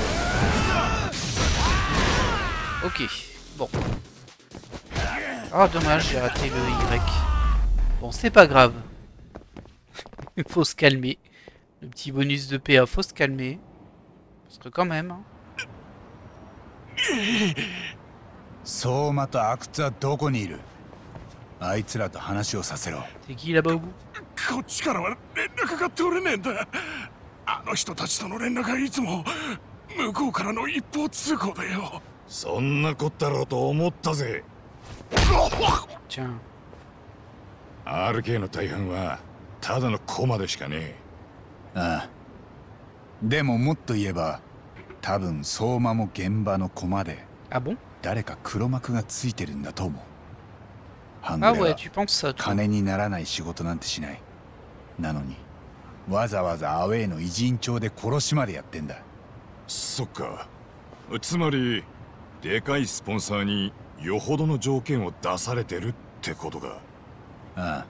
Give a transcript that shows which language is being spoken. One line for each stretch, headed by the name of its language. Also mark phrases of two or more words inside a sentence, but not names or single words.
French: Ok, bon. Ah dommage, j'ai raté le Y. Bon, c'est pas grave. Il faut se calmer. Le petit bonus de PA, faut se calmer. Parce que quand même... Hein.
Japanese: 相馬と阿久津はどこにいる？あいつらと話をさせろ。
French: C'est qui là-bas au bout?
Japanese: こっちからは連絡が取れねえんだ。あの人たちとの連絡はいつも向こうからの一方通行だよ。そんなこったろうと思ったぜ。
French: Tiens.
Japanese: RK の大半はただの駒でしかねえ。ああ。でももっと言えば、多分相馬も現場の駒で。
French: Ah bon?
Japanese: 誰か黒幕がついてるんだと思う。半
French: Ah
Japanese: グレ
French: ouais,
Japanese: は
French: tu penses ça, toi.
Japanese: 金にならない仕事なんてしない。なのにわざわざアウェイの偉人帳で殺しまでやってんだ。そっか。つまりでかいスポンサーによほどの条件を出されてるってことか。ああ。